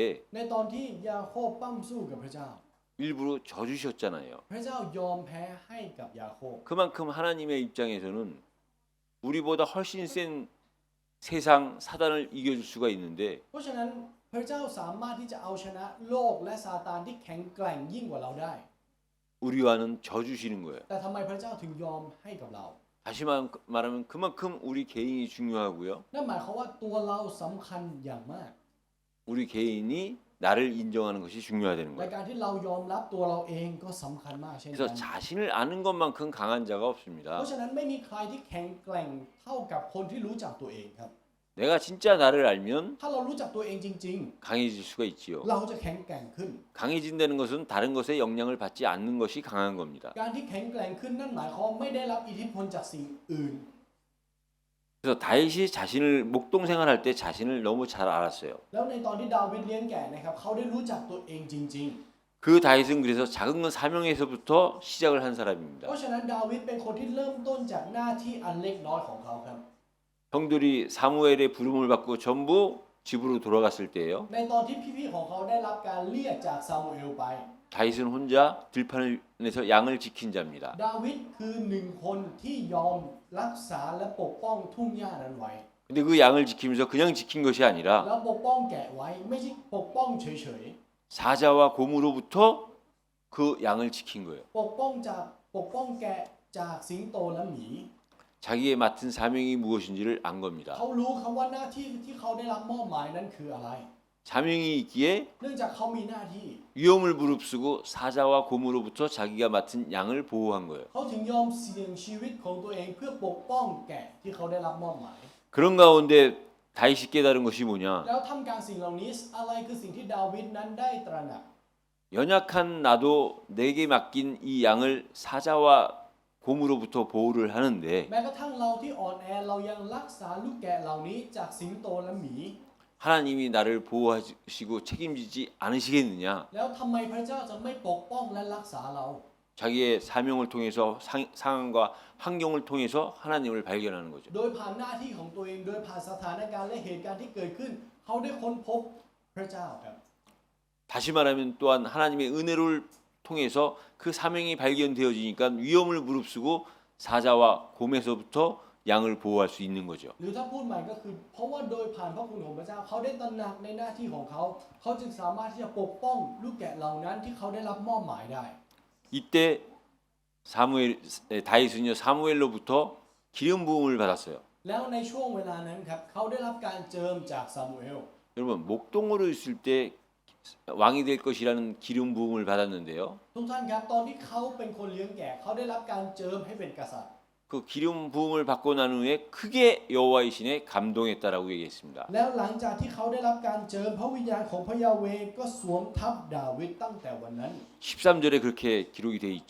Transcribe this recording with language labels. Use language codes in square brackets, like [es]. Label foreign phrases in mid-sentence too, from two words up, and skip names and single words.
[th] ในตอนที่ยาโคบปั้มสู้กับพระเจ้า [ko] 일부러 져주셨잖아요. [th] พระเจ้ายอมแพ้ให้กับยาโคบ [ko] 그만큼 하나님의 입장에서는 우리보다 훨씬 센 세상 사단을 이겨줄 수가 있는데 [th] เพราะฉะนั้นพระเจ้าสามารถที่จะเอาชนะโลกและซาตานที่แข็งแกร่งยิ่งกว่าเราได้ [ko] 우리와는 져주시는 거예요. [th] แต่ทำไมพระเจ้าถึงยอมให้กับเรา [ko] 다시 말하면 그만큼 우리 개인이 중요하고요. [th] นั่นหมายความว่าตัวเราสำคัญอย่างมาก [ko] 우리 개인이 나를 인정하는 것이 중요하다는 [th] ใน [ko] 거예요. [th] การที่เรายอมรับตัวเราเองก็สำคัญมากเช่น [ko] 그래서 [th] กัน [ko] 자신을 아는 것만큼 강한 자가 [th] เพ [ko] 없습니다. [th] ราะฉะนั้นไม่มีใครที่แข็งแกร่งเท่ากับคนที่รู้จักตัวเองครับ [ko] 내가 진짜 나를 알면 [th] ถ้าเรารู้จักตัวเองจริง [ko] 강해질 수가 있지요. [th] ๆ เราจะแข็งแกร่งขึ้น [ko] 강해진다는 것은 다른 것에 영향을 받지 않는 것이 강한 겁니다. [th] การที่แข็งแกร่งขึ้นนั่นหมายความไม่ได้รับอิทธิพลจากสิ่งอื่น [ko] 그래서 다윗이 자신을 목동생활할 때 자신을 너무 잘 알았어요. [th] แล้วในตอนที่ดาวิดเลี้ยงแกะนะครับเขาได้รู้จักตัวเองจริง [ko] 그 다윗은 그래서 작은 건 사명에서부터 시작을 한 [th] ๆ [ko] 사람입니다. [th] เพราะฉะนั้นดาวิดเป็นคนที่เริ่มต้นจากหน้าที่อันเล็กน้อยของเขาครับ [ko] 형들이 사무엘의 부름을 받고 전부 집으로 돌아갔을 때예요. [th] ในตอนที่พี่ๆของเขาได้รับการเรียกจากซามูเอลไป [ko] 다윗은 혼자 들판에서 양을 지킨 자입니다. [th] ดาวิดคือหนึ่งคนที่ยอมรักษาและปกป้องทุ่งหญ้านั้นไว้ [ko] 근데 그 양을 지키면서 그냥 지킨 것이 아니라 [th] แล้วปกป้องแกะไว้ไม่ใช่ปกป้องเฉย [ko] 사자와 곰으로부터 그 양을 지킨 거예요. [th] ๆปกป้องแกะจากสิงโตและหมี [ko] 자기의 맡은 사명이 무엇인지를 안 겁니다. [th] เขารู้ครับว่าหน้าที่ที่เขาได้รับมอบหมายนั้นคืออะไร [ko] 사명이 있기에 [th] เนื่องจากเขามีหน้าที่ [ko] 위험을 무릅쓰고 사자와 곰으로부터 자기가 맡은 양을 보호한 거예요. [th] เขาถึงยอมเสี่ยงชีวิตของตัวเองเพื่อปกป้องแกะที่เขาได้รับมอบหมาย [ko] 그런 가운데 다윗이 깨달은 것이 뭐냐? [th] แล้วทำกลางสิ่งเหล่านี้อะไรคือสิ่งที่ดาวิดนั้นได้ตระหนัก [ko] 연약한 나도 내게 맡긴 이 양을 사자와 곰으로부터 보호를 하는데 [th] แม้กระทั่งเราที่อ่อนแอเรายังรักษาลูกแกะเหล่านี้จากสิงโตและหมี [ko] 하나님이 나를 보호하시고 책임지지 않으시겠느냐? [th] แล้วทำไมพระเจ้าจะไม่ปกป้องและรักษาเรา [ko] 자기의 사명을 통해서 상황과 환경을 통해서 하나님을 발견하는 거죠. [th] โดยผ่านหน้าที่ของตัวเองโดยผ่านสถานการณ์และเหตุการณ์ที่เกิดขึ้น เขาได้ค้นพบพระเจ้าครับ [ko] 다시 말하면 또한 하나님의 은혜를 통해서 그 사명이 발견되어지니까 위험을 무릅쓰고 사자와 곰에서부터 양을 보호할 수 있는 거죠. [th] หรือถ้าพูดใหม่ก็คือ เพราะว่าโดยผ่านพระคุณของพระเจ้าเขาได้ตระหนักในหน้าที่ของเขา เขาจึงสามารถที่จะปกป้องลูกแกะเหล่านั้นที่เขาได้รับมอบหมายได้ [ko] 이때 다윗은요 사무엘로부터 기름 부음을 받았어요. [th] แล้วในช่วงเวลานั้นครับเขาได้รับการเจิมจากซามูเอล [ko] 여러분 목동으로 있을 때 왕이 될 것이라는 기름 부음을 받았는데요. [th] ทุกท่านครับตอนที่เขาเป็นคนเลี้ยงแกะเขาได้รับการเจิมให้เป็นกษัตริย์ [ko] 그 기름 부음을 받고 난 후에 크게 여호와의 신에 감동했다라고 얘기했습니다. [th] แล้วหลังจากที่เขาได้รับการเจิมพระวิญญาณของพระยาเวห์ก็สวมทับดาวิดตั้งแต่วันนั้น [ko] 13절에 그렇게 기록이 돼 있죠.